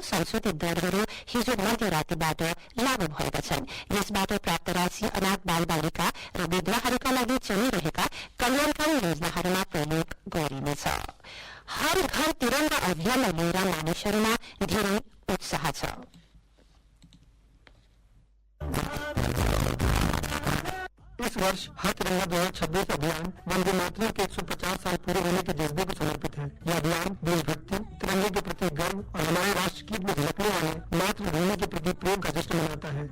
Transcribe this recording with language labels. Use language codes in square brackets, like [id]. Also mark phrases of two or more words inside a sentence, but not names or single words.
[ne] संशोधित दरहरू हिजो मध्यरातीबाट लागू भएका छन्। यसबाट प्राप्त राशि अनाथ बालबालिका र विधवाहरूका लागि चलिरहेका कल्याणकारी योजनाहरूमा प्रयोग गरिनेछ। हर घर तिरंगा अभियानलाई लिएर मानिसहरूमा धेरै उत्साह छ। [hi] इस वर्ष हर तिरंगा 2026 अभियान वंदे मातरम के 150 साल पूरे होने के जज्बे को समर्पित है। यह अभियान देशभक्ति, तिरंगे के प्रति गर्व और हमारे राष्ट्रगीत में झलकने वाले मातृभूमि के प्रति प्रेम का जश्न मनाता है।